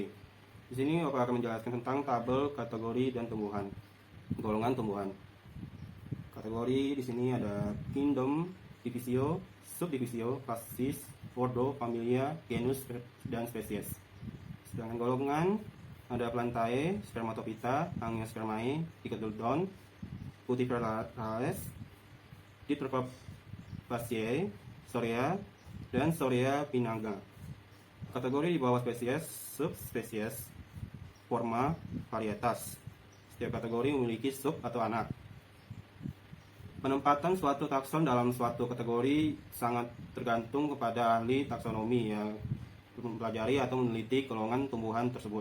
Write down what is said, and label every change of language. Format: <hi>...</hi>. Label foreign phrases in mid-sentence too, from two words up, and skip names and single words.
<id>Di sini Bapak akan menjelaskan tentang tabel kategori dan tumbuhan, golongan tumbuhan. Kategori di sini ada kingdom, divisio, subdivisio, klasis, ordo, familia, genus, dan spesies. Sedangkan golongan ada Plantae, Spermatophyta, Angiospermae, Dicotyledon, Cutiferaceae, Dipterocarpaceae, Storea, dan Storea Pinaga. Kategori di bawah spesies, subspesies, forma, varietas. Setiap kategori memiliki sub atau anak. Penempatan suatu takson dalam suatu kategori sangat tergantung kepada ahli taksonomi yang mempelajari atau meneliti golongan tumbuhan tersebut.</id>